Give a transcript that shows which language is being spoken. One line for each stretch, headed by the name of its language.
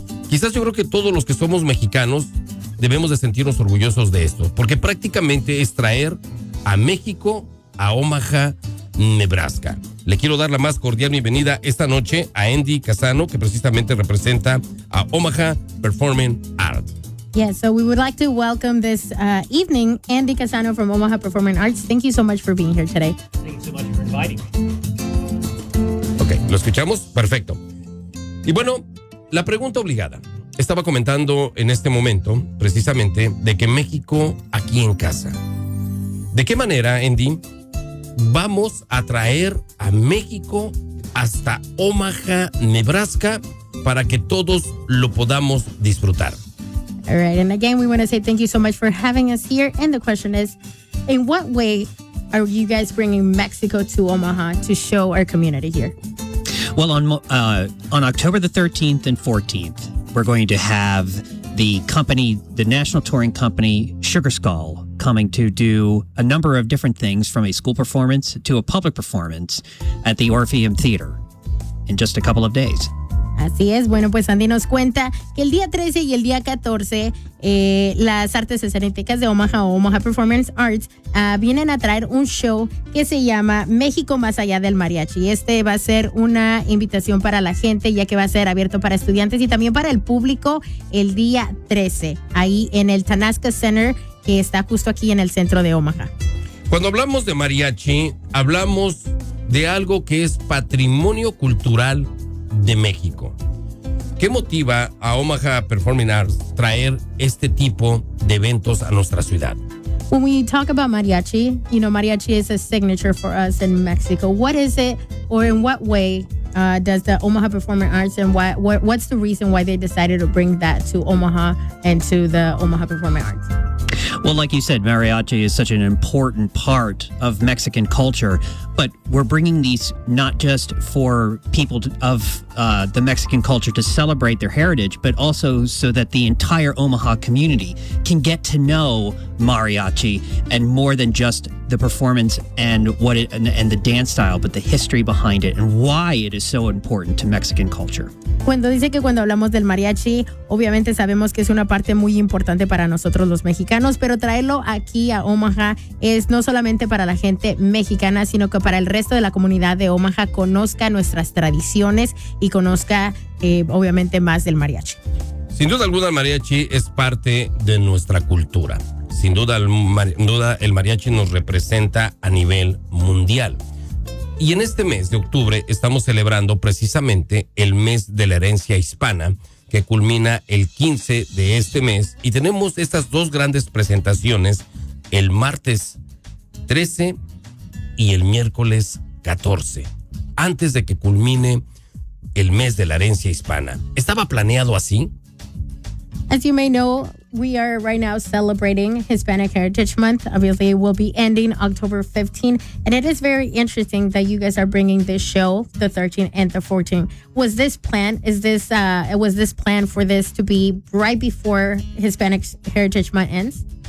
Spanish: Quizás yo creo que todos los que somos mexicanos debemos de sentirnos orgullosos de esto, porque prácticamente es traer a México a Omaha, Nebraska. Le quiero dar la más cordial bienvenida esta noche a Andy Casano, que precisamente representa a Omaha Performing Art.
English: Yes, so we would like to welcome this evening Andy Casano from Omaha Performing Arts. Thank you so much for being here today. Thank you so much for inviting me.
Spanish: Okay, ¿lo escuchamos? Perfecto. Y bueno, la pregunta obligada. Estaba comentando en este momento, precisamente, de que México aquí en casa. ¿De qué manera, Andy, vamos a traer a México hasta Omaha, Nebraska, para que todos lo podamos disfrutar?
English: All right, and again, we want to say thank you so much for having us here. And the question is, in what way are you guys bringing Mexico to Omaha to show our community here? Well, on October the 13th and 14th, we're going to have the company, the national touring company, Sugar Skull, coming to do a number of different things, from a school performance to a public performance at the Orpheum Theater in just a couple of days.
Spanish: Así es. Bueno, pues Andy nos cuenta que el día 13 y el día 14 las artes escénicas de Omaha o Omaha Performance Arts vienen a traer un show que se llama México Más Allá del Mariachi. Este va a ser una invitación para la gente, ya que va a ser abierto para estudiantes y también para el público el día 13, ahí en el Tanaska Center, que está justo aquí en el centro de Omaha. Cuando hablamos de mariachi, hablamos de algo que es patrimonio cultural de México. ¿Qué motiva a Omaha Performing Arts traer este tipo de eventos a nuestra ciudad?
English: When we talk about mariachi, you know, mariachi is a signature for us in Mexico. What is it, or in what way does the Omaha Performing Arts, and what's the reason why they decided to bring that to Omaha and to the Omaha Performing Arts? Well, like you said, mariachi is such an important part of Mexican culture, but we're bringing these not just for people of the Mexican culture to celebrate their heritage, but also so that the entire Omaha community can get to know mariachi and more than just the performance and the dance style, but the history behind it and why it is so important to Mexican culture.
Spanish: Cuando dice que cuando hablamos del mariachi, obviamente sabemos que es una parte muy importante para nosotros los mexicanos, pero traerlo aquí a Omaha es no solamente para la gente mexicana, sino que para el resto de la comunidad de Omaha conozca nuestras tradiciones y conozca, obviamente, más del mariachi. Sin duda alguna, el mariachi es parte de nuestra cultura. Sin duda, el mariachi nos representa a nivel mundial. Y en este mes de octubre estamos celebrando precisamente el mes de la herencia hispana, que culmina el 15 de este mes, y tenemos estas dos grandes presentaciones el martes 13 y el miércoles 14, antes de que culmine el mes de la herencia hispana. ¿Estaba planeado así?
English: As you may know, we are right now celebrating Hispanic Heritage Month. Obviously, it will be ending October 15. And it is very interesting that you guys are bringing this show, the 13th and the 14th. Was this planned? Was this planned for this to be right before Hispanic Heritage Month ends?